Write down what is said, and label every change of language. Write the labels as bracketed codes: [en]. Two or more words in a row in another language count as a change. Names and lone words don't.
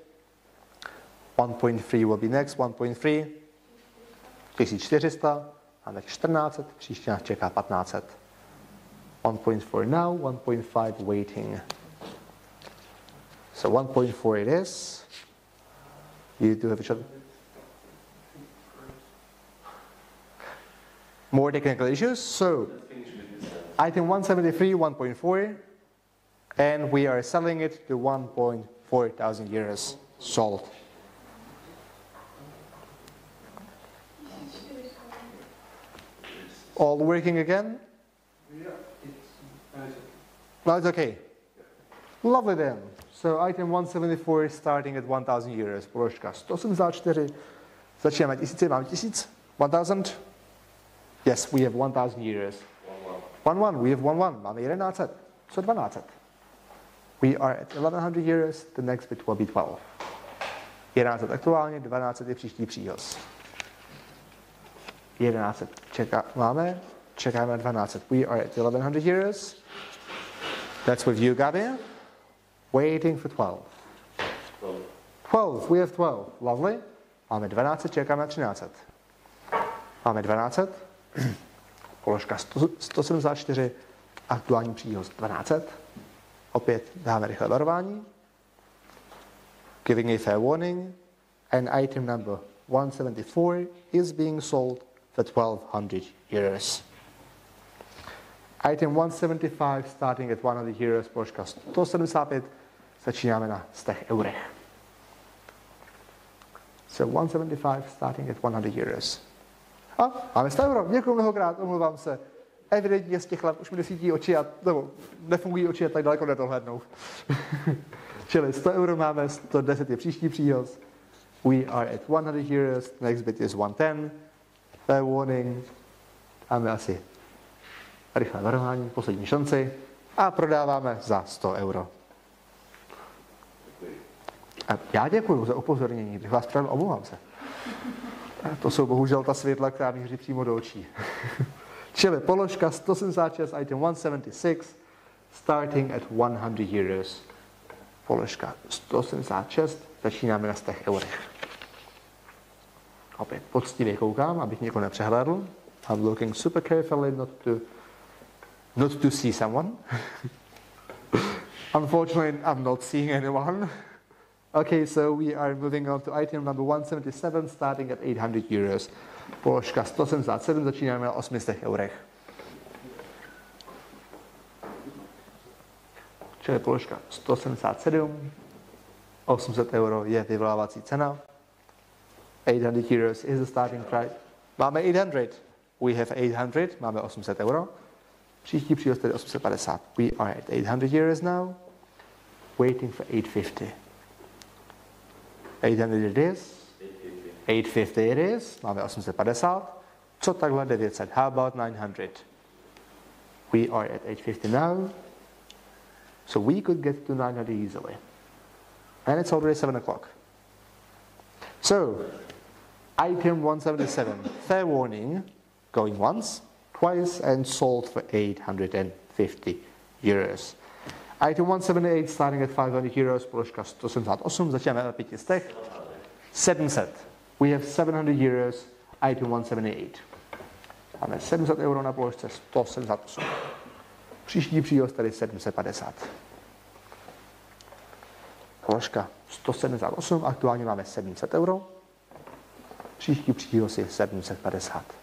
[en] 1.3 will be next. 1.3. 1400. [cs] Máme 1400. Příště nás čeká 1500. [en] 1.4 now, 1.5 waiting. So 1.4 it is. You do have each other. More technical issues. So item 173, 1.4, and we are selling it to 1.4 thousand euros sold. All working again? No, it's okay. Lovely then. So item 174 is starting at 1,000 euros. [cs] Položka 174. Začínáme 1000, máme 1000. 1000. [en] Yes, we have 1,000 euros. 1,1. We have 1,1. Máme 1100. So 1200. We are at 1,100 euros. The next bit will be 12. [cs] 1100 aktuálně, 1200 je příští příhoz. 1100 máme. Čekáme na 1200. [en] We are at 1,100 euros. That's with you, Gabi. Waiting for 12. 12, we have 12. Lovely. [cs] Máme 12, čekáme na 1300. Máme 1200. Položka 174. Aktuální příhoz 1200. Opět dáme rychlé varování. [en] Giving a fair warning. And item number 174 is being sold for 1,200 euros. Item 175 starting at 100 euros, [cs] položka 175, začínáme na 100 eurech. [en] So 175 starting at 100 euros. [cs] A máme 100 euro, děkuji mnohokrát, omlouvám se. Evidentně z těch let už mi nesvítí oči a nebo nefungují oči a tak daleko nedohlednou. Čili 100 euro máme, 110 je příští příhoz. [en] We are at 100 euros, next bit is 110. Fair warning. [cs] Máme asi rychlé varování, poslední šanci a prodáváme za 100 euro. A já děkuji za upozornění, bych vás pravil, omlouvám se. A to jsou bohužel ta světla, která míří přímo do očí. Čili položka 176, [en] item 176, starting at 100 euros. [cs] Položka 176, začínáme na 100 eurech. Opět poctivě koukám, abych někoho nepřehlédl. [en] I'm looking super carefully not to see someone. Unfortunately, I'm not seeing anyone. Okay, so we are moving on to item number 177, starting at 800 euros. [cs] Položka 177, začínáme na 800 eurech. Čili položka 177, 800 euro je vyvolávací cena. [en] 800 euros is the starting price. Máme 800. We have 800, [cs] máme 800 euro. Příští příhoz tedy 850. [en] We are at 800 euros now. Waiting for 850. 800 it is. 850 it is. Máme 850. Co takhle 900? How about 900? We are at 850 now. So we could get to 900 easily. And it's already 7 o'clock. So, item 177. Fair warning. Going once, twice, and sold for 850 euros. Item 178 starting at 500 euros, [cs] položka 178, začínáme na 500. 700. [en] We have 700 euros, item 178. [cs] Máme 700 euro na položce 178. Příští příhoz tady 750. Položka 178, aktuálně máme 700 euro. Příští příhoz je 750.